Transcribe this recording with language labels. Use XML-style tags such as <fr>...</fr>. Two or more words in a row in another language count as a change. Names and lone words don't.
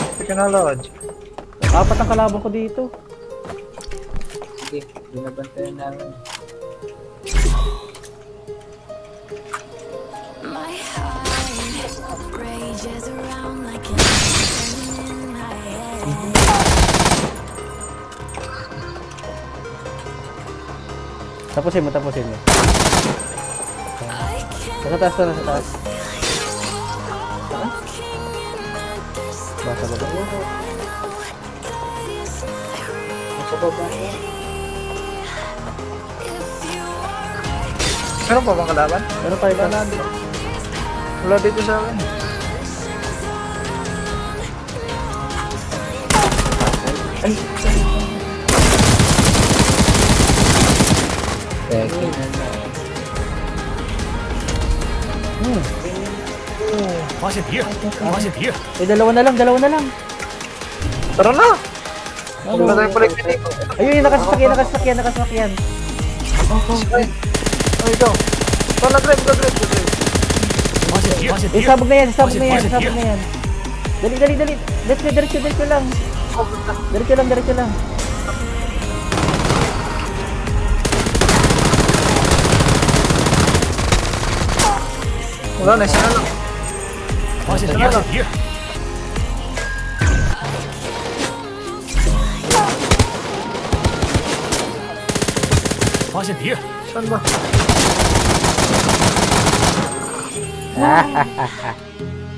<tl>Kinalodge. Apat ang kalaban ko dito. Sige, binabantayan namin.</tl> <en>My heart rages around like an engine in my head.</en> <tl>Tapusin mo. Nasa taas to, nasa taas. Basta baba. Nasa baba yan. Meron pa bang kalaban? Meron pa iba. Wala dito sa akin. Peki.</tl> <zh>发现敌人，发现敌人，</zh> <tl>Eh, dalawa na lang. Tara na! Ano? Wala tayong balik dito. Ayun, nakasakyan. Ay, ikaw. Wala, drive.</tl> <zh>发现敌人，发现敌</zh> <tl>Eh,</tl> <zh>人，</zh> <tl>sabog na yan.</tl> <zh>发现敌人，</zh> <tl>Dali. Diretso lang. Diretso lang. Wala na, isa na lang.</tl> <zh>发现敌人，发现敌人，发现敌人，</zh> <tl>Saan ba?</tl>